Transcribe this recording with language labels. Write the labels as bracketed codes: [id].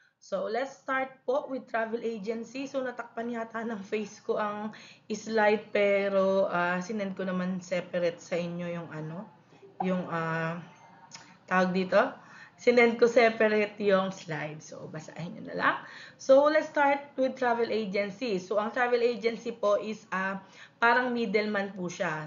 [en] So, let's start po with travel agency. [tl] So, natakpan yata ng face ko ang slide pero sinend ko naman separate sa inyo yung tawag dito. Sinend ko separate yung slide. So, basahin nyo na lang. [en] So, let's start with travel agency. [tl] So, ang travel agency po is parang middleman po siya.